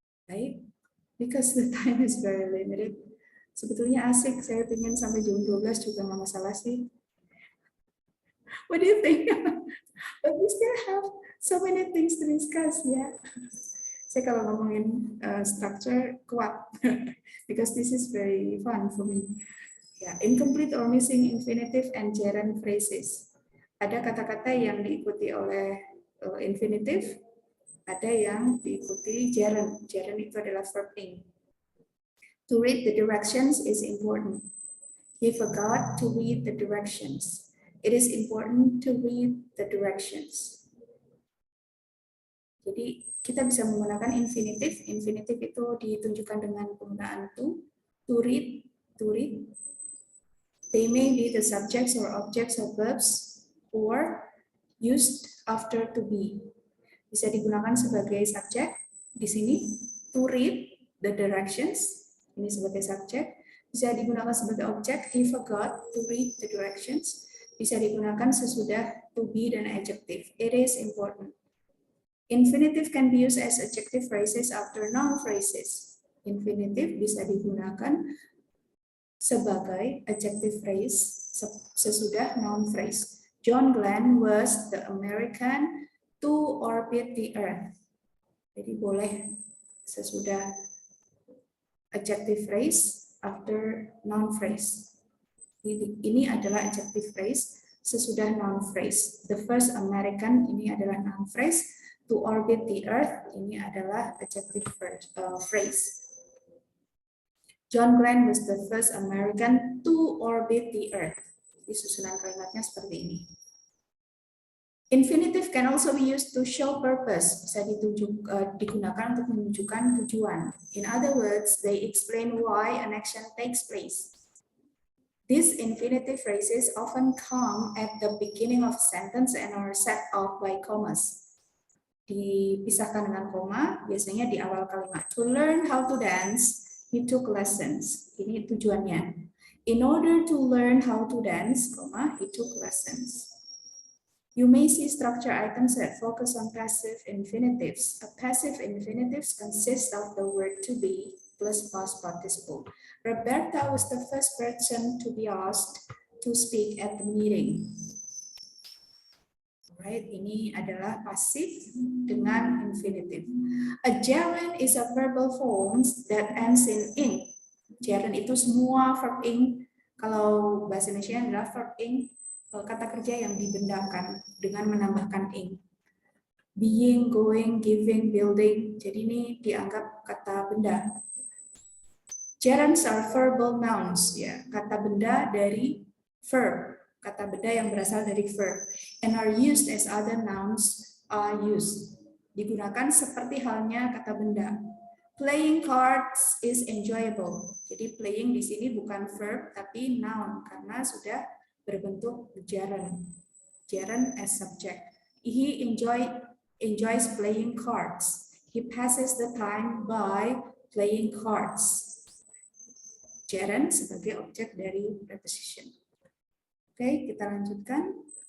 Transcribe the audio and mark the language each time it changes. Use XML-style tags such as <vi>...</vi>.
<en>Baik, because the time is very limited.</en> <id>Sebetulnya asik, saya ingin sampai jam 12 juga nggak masalah sih.</id> <en>What do you think? But we still have so many things to discuss, ya.</en> <id>Saya kalau ngomongin structure kuat,</id> <en>because this is very fun for me. Ya, incomplete or missing infinitive and gerund phrases.</en> <id>Ada kata-kata yang diikuti oleh infinitive, ada yang diikuti gerund. Gerund itu adalah verb ing.</id> <en>To read the directions is important. He forgot to read the directions. It is important to read the directions.</en> <id>Jadi kita bisa menggunakan infinitive. Infinitive itu ditunjukkan dengan penggunaan to read, to read.</id> <en>They may be the subjects or objects of verbs or used after to be.</en> <id>Bisa digunakan sebagai subjek di sini,</id> <en>to read the directions,</en> <id>ini sebagai subjek. Bisa digunakan sebagai objek,</id> <en>he forgot to read the directions.</en> <id>Bisa digunakan sesudah to be dan adjective.</id> <en>It is important. Infinitive can be used as adjective phrases after noun phrases.</en> <id>Infinitive bisa digunakan sebagai adjective phrase sesudah noun phrase.</id> <en>John Glenn was the American to orbit the Earth.</en> <id>Jadi boleh sesudah adjective phrase</id> <en>after noun phrase.</en> <id>Ini adalah adjective phrase sesudah noun phrase.</id> <en>The first American</en> <id>ini adalah</id> <en>noun phrase. To orbit the Earth ini adalah adjective phrase. John Glenn was the first American to orbit the Earth.</en> <id>Jadi susunan kalimatnya seperti ini.</id> <en>Infinitive can also be used to show purpose.</en> <id>Bisa digunakan untuk menunjukkan tujuan.</id> <en>In other words, they explain why an action takes place. These infinitive phrases often come at the beginning of a sentence and are set off by commas. Dipisahkan dengan koma, biasanya di awal kalimat. To learn how to dance, he took lessons.</en> <id>Ini tujuannya.</id> <en>In order to learn how to dance, he took lessons. You may see structure items that focus on passive infinitives. A passive infinitive consists of the word to be plus past participle. Roberta was the first person to be asked to speak at the meeting.</en> <id>Right, ini adalah pasif dengan infinitive.</id> <en>A gerund is a verbal form that ends in ing.</en> <id>Gerund itu semua verb ing. Kalau bahasa Indonesia adalah verb ing, kata kerja yang dibendakan dengan menambahkan ing.</id> <en>Being, going, giving, building.</en> <id>Jadi ini dianggap kata benda.</id> <en>Gerunds are verbal nouns, ya,</en> <id>kata benda dari verb. Kata benda yang berasal dari verb</id> <en>and are used as other nouns are used.</en> <id>Digunakan seperti halnya kata benda.</id> <en>Playing cards is enjoyable.</en> <id>Jadi playing di sini bukan verb tapi noun karena sudah berbentuk gerund.</id> <en>Gerund as subject. He enjoys playing cards. He passes the time by playing cards.</en> <id>Gerund sebagai objek dari preposition. Oke, kita lanjutkan.</id>